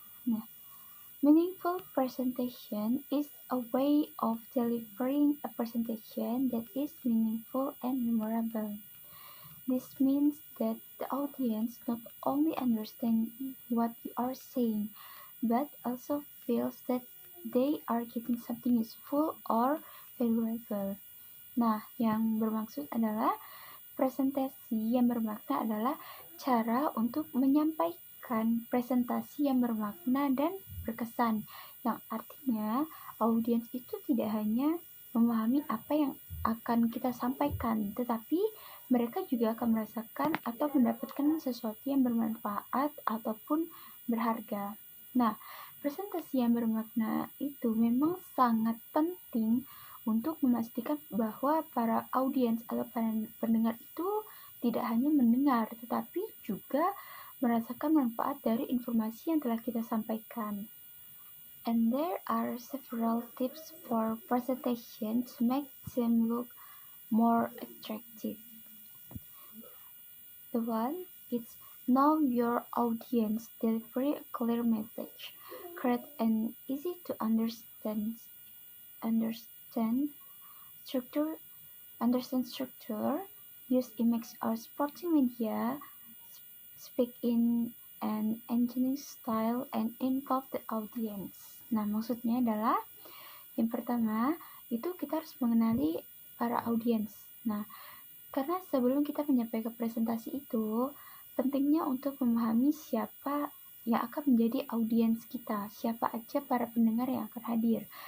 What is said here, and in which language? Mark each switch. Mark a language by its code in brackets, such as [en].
[en] Nah, meaningful presentation is a way of delivering a presentation that is meaningful and memorable. This means that the audience not only understands what you are saying, but also feels that they are getting something useful or valuable. [id] Nah, yang bermaksud adalah presentasi yang bermakna adalah cara untuk menyampaikan presentasi yang bermakna dan berkesan, yang artinya audiens itu tidak hanya memahami apa yang akan kita sampaikan, tetapi mereka juga akan merasakan atau mendapatkan sesuatu yang bermanfaat ataupun berharga. Nah, presentasi yang bermakna itu memang sangat penting untuk memastikan bahwa para audiens atau para pendengar itu tidak hanya mendengar, tetapi juga merasakan manfaat dari informasi yang telah kita sampaikan. [en] And there are several tips for presentation to make them look more attractive. The one is know your audience, deliver a clear message, create an easy to understand structure, use image or sporting media, speak in an engaging style, and involve the audience. [id] Nah, maksudnya adalah yang pertama itu kita harus mengenali para audiens. Nah, karena sebelum kita menyampaikan presentasi itu, pentingnya untuk memahami siapa yang akan menjadi audiens kita, siapa aja para pendengar yang akan hadir.